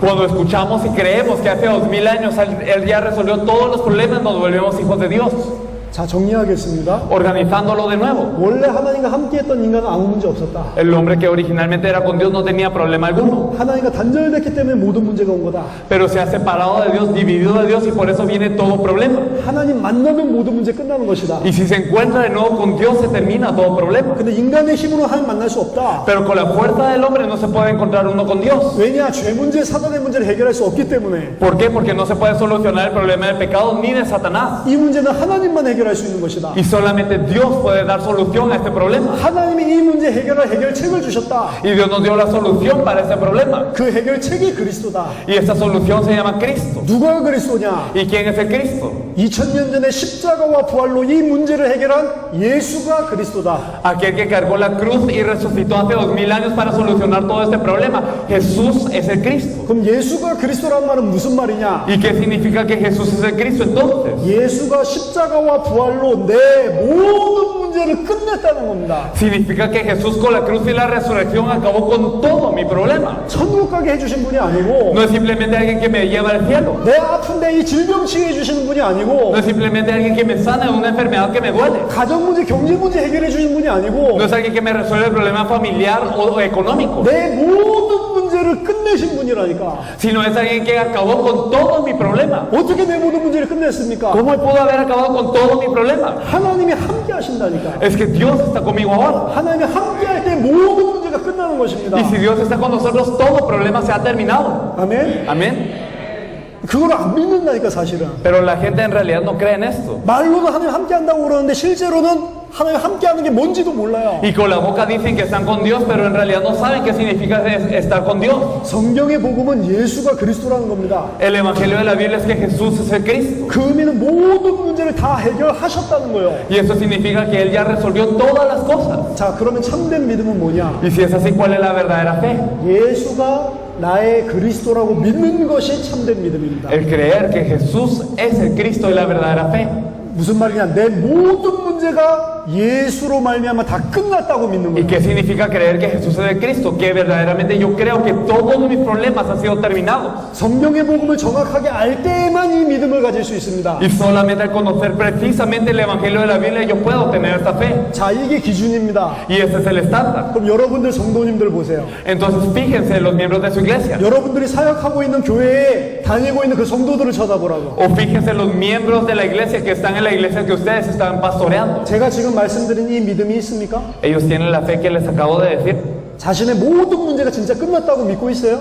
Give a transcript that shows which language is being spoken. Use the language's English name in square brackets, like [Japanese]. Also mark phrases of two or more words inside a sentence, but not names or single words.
[Spanish] Cuando escuchamos y creemos que hace 2000 años Él ya resolvió todos los problemas, nos volvemos hijos de Dios. [Korean] 자, 정리하겠습니다. [Spanish] Organizándolo de nuevo. [Korean] 원래 하나님과 함께했던 인간은 아무 문제 없었다. [Spanish] El hombre que originalmente era con Dios no tenía problema alguno. [Korean] 하나님과 단절됐기 때문에 모든 문제가 온 거다. [Spanish] Pero se ha separado de Dios, dividido de Dios y por eso viene todo problema. [Korean] 하나님 만나면 모든 문제 끝나는 것이다. [Spanish] Y si se encuentra de nuevo con Dios se termina todo problema. [Korean] 근데 인간의 힘으로 하나님 만날 수 없다. [Spanish] Pero con la fuerza del hombre no se puede encontrar uno con Dios. [Korean] 왜냐? 죄 문제, 사단의 문제를 해결할 수 없기 때문에. [Spanish] ¿Por qué? Porque no se puede solucionar el problema del pecado ni de Satanás. [Korean] 이 문제는 하나님만 해결할 수 있는 것이다. [Spanish] Y solamente Dios puede dar solución a este problema. [Korean] 하나님이 이 문제 해결할 해결책을 주셨다. [Spanish] Y Dios nos dio la solución para este problema. [Korean] 그 해결책이 그리스도다. [Spanish] Y esta solución se llama Cristo. [Korean] 누가 그리스도냐? [Spanish] ¿Y quién es el Cristo? [Korean] 2000년 전에 십자가와 부활로 이 문제를 해결한 예수가 그리스도다. [Spanish] Aquel que cargó la cruz y resucitó hace 2000 años para solucionar todo este problema. Jesús es el Cristo. [Korean] 그럼 예수가 그리스도란 말은 무슨 말이냐? [Spanish] ¿Y qué significa que Jesús es el Cristo entonces? [Korean] 예수가 십자가와 부활로 내 모든 문제를 끝냈다는 겁니다. [Spanish] Significa que Jesús con la cruz y la resurrección acabó con todo mi problema. [Korean] 천국 가게 해주신 분이 아니고 [Spanish] No es simplemente alguien que me lleva al cielo. [Korean] 내 아픈데 이 질병 치유해 주시는 분이 아니고 [Spanish] No es simplemente alguien que me sana de una enfermedad que me duele. [Korean] 가정 문제, 경제 문제 해결해 주시는 분이 아니고 [Spanish] No es alguien que me resuelve el problema familiar o económico. [Korean] 내 모든 문제를 끝내신 분이라니까. [Spanish] Sino es alguien que acabó con todo mi problema. [Korean] 어떻게 내 모든 문제를 끝냈습니까? [Spanish] ¿Cómo pudo haber acabado con todo mi problema? [Korean] 하나님이 함께 하신다니까. [Spanish] Es que Dios está conmigo ahora. [Korean] 하나님이 함께 할 때 모든 문제가 끝나는 것입니다. [Spanish] Y si Dios está con nosotros, todo problema se ha terminado. [Korean] 아멘. [Spanish] Amén. [Korean] 그걸 안 믿는다니까 사실은. [Spanish] Pero la gente en realidad no cree en esto. [Korean] 말로는 하나님 함께 한다고 그러는데 실제로는 하나님 함께 하는 게 뭔지도 몰라요. [Spanish] Y con la boca dicen que están con Dios, pero en realidad no saben qué significa estar con Dios. [Korean] 성경의 복음은 예수가 그리스도라는 겁니다. [Spanish] El evangelio de la Biblia es que Jesús es el Cristo. [Korean] 그 의미는 모든 문제를 다 해결하셨다는 거예요. [Spanish] Y eso significa que Él ya resolvió todas las cosas. [Korean] 자, 그러면 참된 믿음은 뭐냐? [Spanish] Y si es así, ¿cuál es la verdadera fe? [Korean] 예수가 나의 그리스도라고 믿는 것이 참된 믿음입니다. [Spanish] El creer que Jesús es el Cristo y la verdadera fe. [Korean] 무슨 말이냐? 내 모든 문제가 예수로 말미암아 다 끝났다고 믿는 [Spanish] ¿Y [Korean] 거예요. [Spanish] qué significa creer que Jesús es el Cristo? Que verdaderamente yo creo que todos mis problemas han sido terminados. [Korean] 성경의 복음을 정확하게 알 때에만 이 믿음을 가질 수 있습니다. [Spanish] Y solamente al conocer precisamente el Evangelio de la Biblia yo puedo tener esta fe. [Korean] 자, 이게 기준입니다. [Spanish] Y ese es el estándar. [Korean] 그럼 여러분들 성도님들 보세요. [Spanish] Entonces fíjense los miembros de su iglesia. [Korean] 여러분들이 사역하고 있는 교회에 다니고 있는 그 성도들을 쳐다보라고. [Spanish] O fíjense los miembros de la iglesia que están en la iglesia que ustedes están pastoreando. [Korean] 제가 지금 말씀드린 이 믿음이 있습니까? [Spanish] Ellos tienen la fe que les acabo de decir. [Korean] 자신의 모든 문제가 진짜 끝났다고 믿고 있어요?